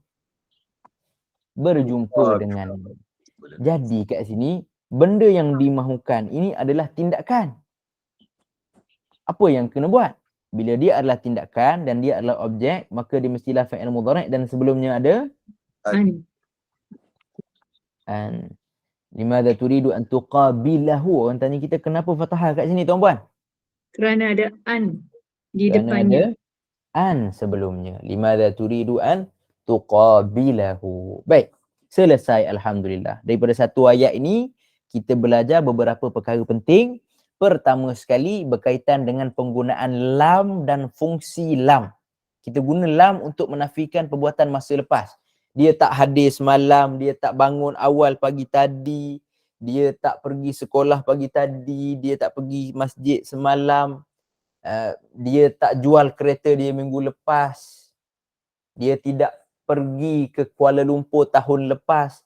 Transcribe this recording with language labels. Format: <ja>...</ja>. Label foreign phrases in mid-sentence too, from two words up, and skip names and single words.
<ms>Berjumpa dengan. Jadi kat sini, benda yang dimahukan ini adalah tindakan. Apa yang kena buat? Bila dia adalah tindakan dan dia adalah objek, maka dia mestilah</ms> <ar>فعل مضارع'</ar> <ms>dan sebelumnya ada An. an.</ms> <ar>لماذا تريد أن تقابله.</ar> <ms>Orang tanya kita kenapa fathah kat sini tuan-puan? Kerana ada an di Kerana depannya. ada an sebelumnya.</ms> <ar>لماذا تريد أن تقابله.</ar> <ms>Baik. Selesai alhamdulillah. Daripada satu ayat ini kita belajar beberapa perkara penting. Pertama sekali berkaitan dengan penggunaan lam dan fungsi lam. Kita guna lam untuk menafikan perbuatan masa lepas. Dia tak hadir semalam, dia tak bangun awal pagi tadi, dia tak pergi sekolah pagi tadi, dia tak pergi masjid semalam, dia tak jual kereta dia minggu lepas, dia tidak pergi ke Kuala Lumpur tahun lepas.</ms>